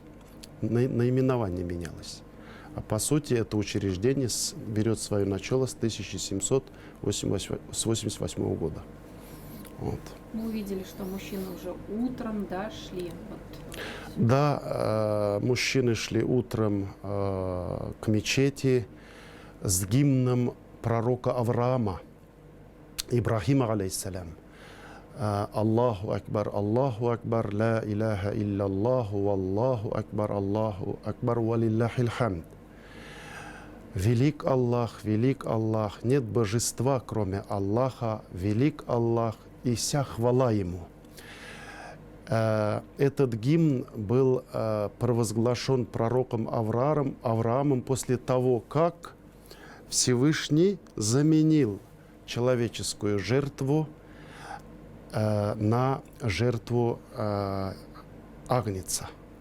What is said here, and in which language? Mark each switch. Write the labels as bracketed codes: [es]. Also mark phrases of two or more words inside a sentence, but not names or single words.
[ru] Наименование менялось. А по сути это учреждение берет свое начало с 1788 года. Вот. Мы увидели, что мужчины уже утром шли. Да, мужчины шли утром к мечети с гимном пророка Авраама, Ибрахима, алейхиссалям. [ar] الله أكبر لا إله إلا الله الله أكبر و لله الحمد. [ru] Велик Аллах, нет божества, кроме Аллаха, велик Аллах, и вся хвала Ему. Этот гимн был провозглашен пророком Авраамом после того, как Всевышний заменил человеческую жертву на жертву агнца.